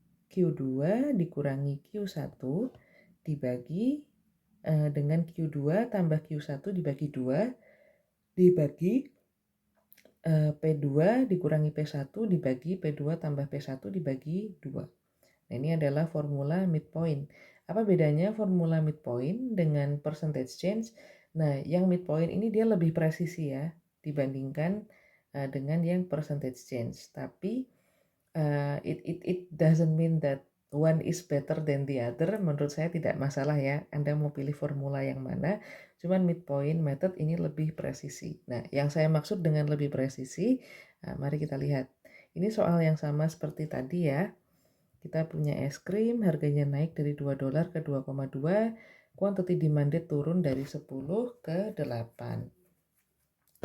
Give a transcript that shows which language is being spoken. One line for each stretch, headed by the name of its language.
Indonesian: Q2 dikurangi Q1 dibagi dengan Q2 tambah Q1 dibagi 2 dibagi P2 dikurangi P1 dibagi P2 tambah P1 dibagi 2. Nah, ini adalah formula midpoint. Apa bedanya formula midpoint dengan percentage change? Nah, yang midpoint ini dia lebih presisi ya dibandingkan dengan yang percentage change. Tapi
English: it doesn't mean that one is better than the other.
Indonesian: Menurut saya tidak masalah ya. Anda mau pilih formula yang mana. Cuman midpoint method ini lebih presisi. Nah, yang saya maksud dengan lebih presisi, mari kita lihat. Ini soal yang sama seperti tadi ya. Kita punya es krim, harganya naik dari $2 ke 2,2, quantity demanded turun dari 10 ke 8.